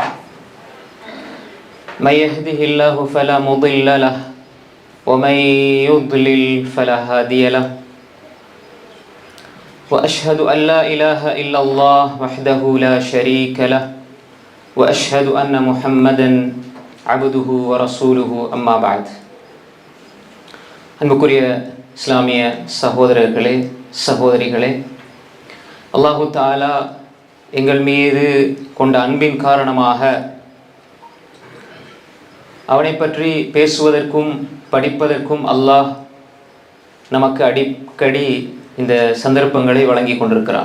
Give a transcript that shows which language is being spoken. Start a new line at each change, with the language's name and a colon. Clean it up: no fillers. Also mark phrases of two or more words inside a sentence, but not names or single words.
Arabic: من يهده الله فلا مضل له ومن يضلل فلا هادي له. وأشهد أن لا إله إلا الله وحده لا شريك له وأشهد أن محمدا عبده ورسوله أما بعد.
Tamil: அன்புக்குரிய இஸ்லாமிய சகோதரர்களே சகோதரிகளே,
Arabic: الله تعالى
Tamil: எங்கள் மீது கொண்ட அன்பின் காரணமாக அவனை பற்றி பேசுவதற்கும் படிப்பதற்கும் அல்லாஹ் நமக்கு அடிக்கடி இந்த சந்தர்ப்பங்களை வழங்கி கொண்டிருக்கிறான்.